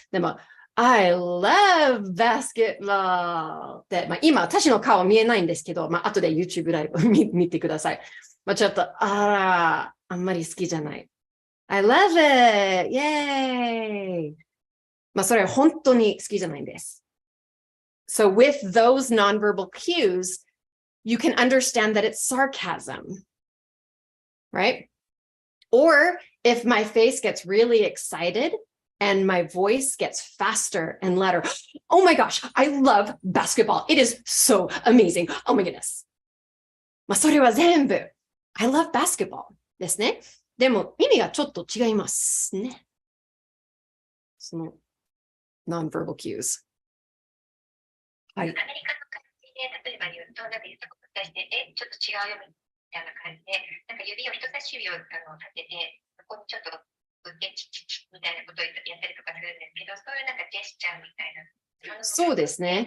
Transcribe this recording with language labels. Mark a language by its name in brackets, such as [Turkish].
[Japanese] でも [English] I love basketball [Japanese] って、まあ、今私の顔見えないんですけど、まあ後で YouTube ライブ見てください。まあちょっとあんまり好きじゃない。 [English] I love it! Yay! [Japanese] まあそれは本当に好きじゃないんです。 [English] So with those nonverbal cues, you can understand that it's sarcasm, right? Or if my face gets really excited and my voice gets faster and louder, oh my gosh, I love basketball. It is so amazing. Oh my goodness. [Japanese] まあそれは全部 [English] I love basketball [Japanese] ですね。でも意味がちょっと違いますね。 [English] その nonverbal cues。 [Japanese] はい。アメリカの感じで例えば言うと、なんか言ったことに対して、ちょっと違うよみたいな感じで、なんか指を人差し指を立てて、ここにちょっとチッチッチッみたいなことをやったりとかするんですけど、そういうなんかジェスチャーみたいな。そうですね。